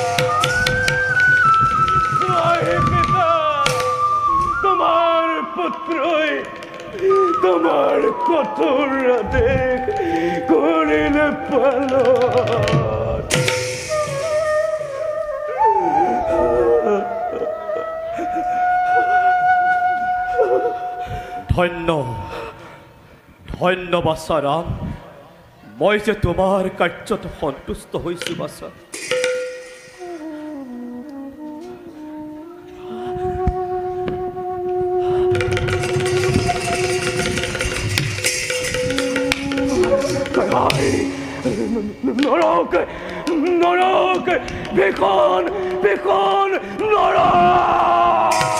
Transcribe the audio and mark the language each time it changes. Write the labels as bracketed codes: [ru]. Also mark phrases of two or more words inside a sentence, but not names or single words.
[bn] পিতা, তোমার পুত্র তোমার কঠোর আদেশ করিলে পালন। ধন্য ধন্য বাছা রাম, [as] মই যে তোমাৰ কাৰ্যত সন্তুষ্ট হৈছো বাছা। নরক নরক বেকন বেকন নরক।